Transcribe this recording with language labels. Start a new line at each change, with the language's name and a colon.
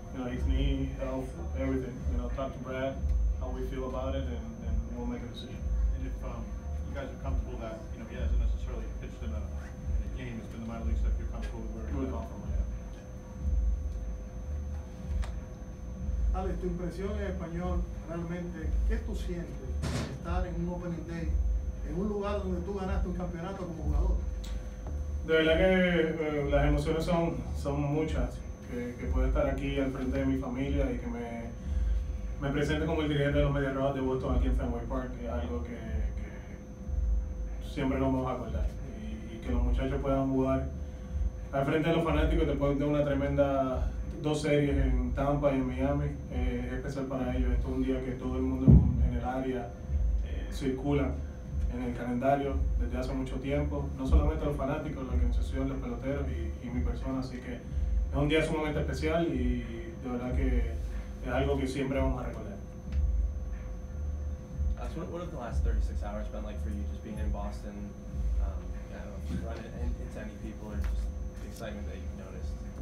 English: His knee, health, everything. Talk to Brad, how we feel about it, and we'll make a decision. And if you guys are comfortable that he hasn't necessarily pitched in a game, it's been the minor league stuff, you're comfortable with where he's come from.
Spanish: Alex, tu impresión en español, realmente, ¿qué tú sientes estar en un opening day, en un lugar donde tú ganaste un campeonato como jugador? De verdad que las emociones son muchas, que puedo estar aquí al frente de mi familia y que me presente como el dirigente de los Medias Rojas de Boston aquí en Fenway Park, que es algo que siempre nos vamos a acordar. Y que los muchachos puedan jugar al frente de los fanáticos después de una tremenda 2 series en Tampa y en Miami, es especial para ellos. Esto es un día que todo el mundo en el área circula en el calendario desde hace mucho tiempo, no solamente los fanáticos, la organización, los peloteros y mi persona, así que es un día sumamente especial y de verdad que es algo que siempre vamos a recordar.
English: So what have the last 36 hours been like for you, just being in Boston? I don't know if you run into any people or just the excitement that you've noticed.